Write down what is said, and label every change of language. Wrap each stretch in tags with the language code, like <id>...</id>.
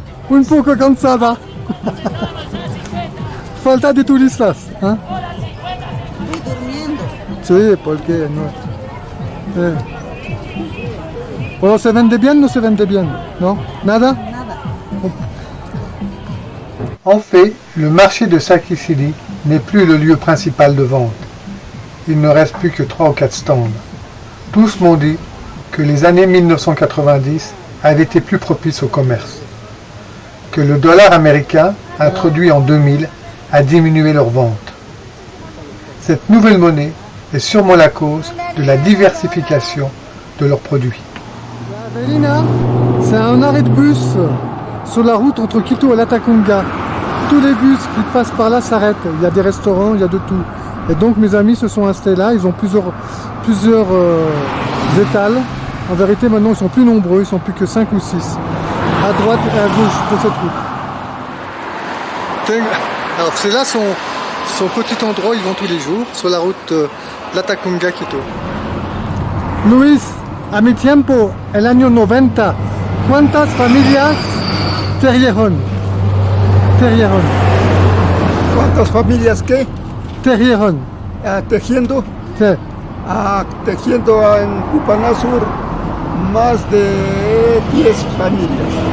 <es>Un poco cansada. Falta de turistas. ¿Eh? Estoy durmiendo. Sí, porque no. ¿O se vende bien o no se vende bien? ¿No? ¿Nada? Nada.</es> <fr>En fait, le marché de Sakisili n'est plus le lieu principal de vente. Il ne reste plus que 3 ou 4 stands. Tous m'ont dit que les années 1990 avaient été plus propices au commerce, que le dollar américain, introduit en 2000, a diminué leurs ventes. Cette nouvelle monnaie est sûrement la cause de la diversification de leurs produits. Avelina, C'est un arrêt de bus sur la route entre Quito et Latacunga. Tous les bus qui passent par là s'arrêtent. Il y a des restaurants, il y a de tout. Et donc mes amis se sont installés là. Ils ont plusieurs étals. En vérité, maintenant, ils sont plus nombreux. Ils sont plus que 5 ou 6. À droite et à gauche de cette route. Alors c'est là son petit endroit où ils vont tous les jours, sur la route Latacunga-Quito.</fr> <es>Luis, a mi tiempo, el año 90, ¿cuántas familias terrieron? ¿Cuántas familias qué? Terrieron. Tejiendo. Sí. Tejiendo en Cupanasur más de 10 familias.</es>